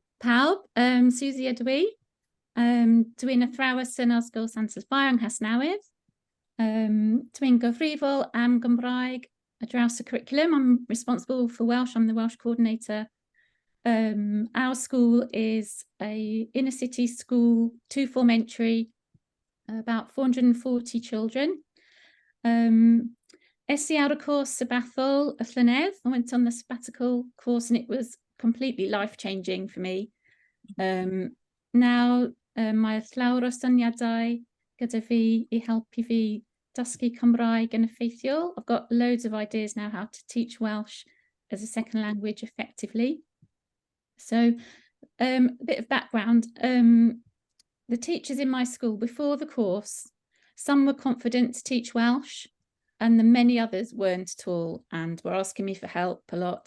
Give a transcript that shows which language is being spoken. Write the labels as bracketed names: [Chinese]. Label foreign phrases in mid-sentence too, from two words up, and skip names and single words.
[Welsh] Pawb, Suzy ydw i. Dwi'n athrawes yn Ysgol Sant Ysbae yng Nghasnewydd. Dwi'n gyfrifol am Gymraeg ar draws y curriculum. [English] I'm responsible for Welsh. I'm the Welsh coordinator. Our school is a inner city school, 2-form entry, about 440 children. [Welsh] Ar y [English] course sabbatical [Welsh] y llynedd. [English] I went on the sabbatical course and it was completely life-changing for me. Now, [Welsh] mae llawer o syniadau gyda fi I helpu fi dysgu Cymraeg yn effeithiol. [English] I've got loads of ideas now how to teach Welsh as a second language effectively. So, a bit of background. The teachers in my school before the course, some were confident to teach Welsh and the many others weren't at all and were asking me for help a lot.